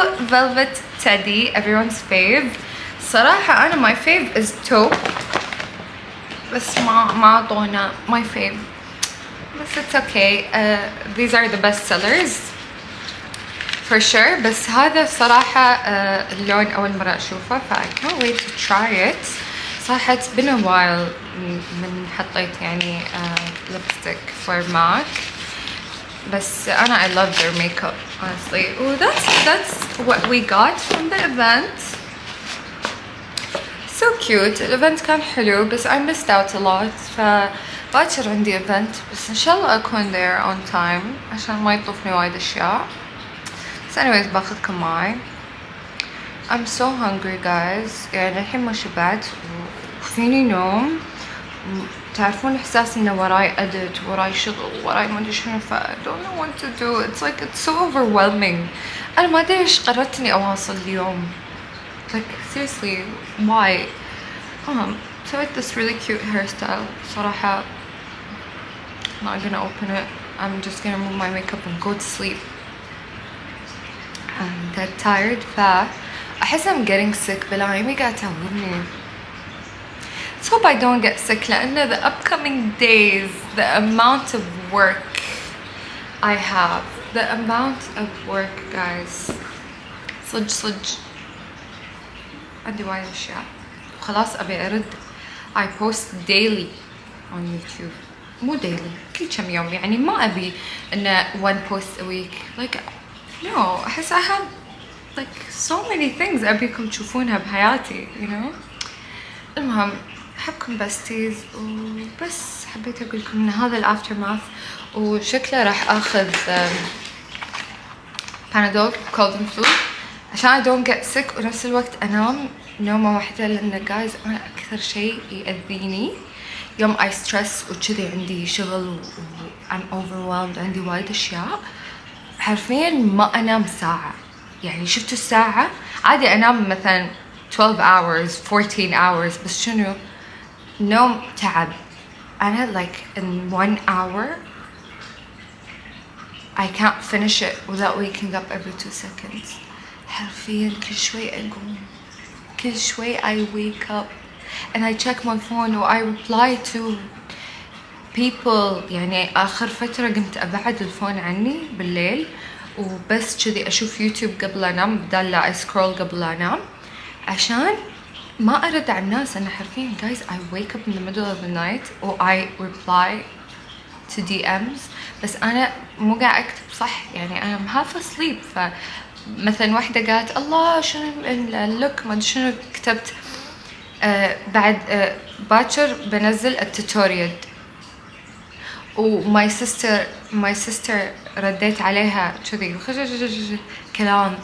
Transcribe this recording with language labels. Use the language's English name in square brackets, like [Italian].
[English] velvet teddy everyone's fave. [Arabic] صراحة أنا [English] my fave is taupe [Arabic] بس ما عطونا [English] my fave. بس it's okay. These are the best sellers for sure. [Arabic] بس هذا الصراحة اللون أول مرة أشوفه ف [English] I can't wait to try it. صراحة it's been a while [Arabic] من حطيت يعني [English] lipstick for MAC. [Arabic] بس أنا [English] I love their makeup honestly. Oh, that's what we got from the event. So cute. [Arabic] الإيفنت كان حلو بس [English] I missed out a lot. [Arabic] فباكر عندي event بس إن شاء الله أكون [English] there on time [Arabic] عشان ما يطوفني وايد أشياء. بس anyways باخذكم معي. [English] I'm so hungry guys. [Arabic] يعني الحين ما شبعت وفيني نوم. تعرفون إحساس إنه وراي edit وراي شغل وراي ما أدري شنو ف [English] I don't know what to do. It's like it's so overwhelming. [Arabic] أنا ما أدري إيش قررت إني أواصل اليوم. [English] Like seriously, why? سويت this really cute hairstyle. صراحة I'm not gonna open it. I'm just gonna remove my makeup and go to sleep. I'm dead tired. [Arabic] أحس [English] I'm getting sick [Arabic] بلايمي قاعدة تعورني. [English] Let's hope I don't get sick لأن the upcoming days, the amount of work I have, the amount of work guys. [Arabic] صج عندي وايد أشياء خلاص أبي أرد. [English] I post daily on YouTube. [Arabic] مو daily كل كم يوم يعني ما أبي إنه [English] one post a week. Like no أحس I have like so many things [Arabic] أبيكم تشوفونها بحياتي [English] you know. [Arabic] المهم أحبكم بستيز وبس حبيت أقول لكم إن هذا الأفتر ماث وشكله راح أخذ بانادول cold and flu عشان [English] I don't get sick [Arabic] ونفس الوقت أنام نومة واحدة لأن جايز أنا أكثر شيء يأذيني يوم [English] I stress [Arabic] وكذي عندي شغل و [English] I'm overwhelmed [Arabic] عندي وايد أشياء حرفيا ما أنام ساعة. يعني شفتوا الساعة عادي أنام مثلا 12 hours 14 hours بس شنو نوم تعب. [English] أنا like in 1 hour I can't finish it without waking up every 2 seconds. [Arabic] حرفيا كل شوي أقوم كل شوي [English] I wake up and I check my phone و I reply to people. [Arabic] يعني آخر فترة قمت أبعد الفون عني بالليل وبس كذي أشوف يوتيوب قبل أنام بدال لا أسكرول قبل أنام عشان ما أرد على الناس. أنا حرفيا [English] guys I wake up in the middle of the night و I reply to DMs [Arabic] بس أنا مو قاعد أكتب صح يعني أنا [English] half asleep. [Arabic] فمثلا واحدة قالت الله شنو اللوك ما أدري شنو كتبت بعد باكر بنزل التوتوريال و [English] my sister [Arabic] رديت عليها كذي كلام.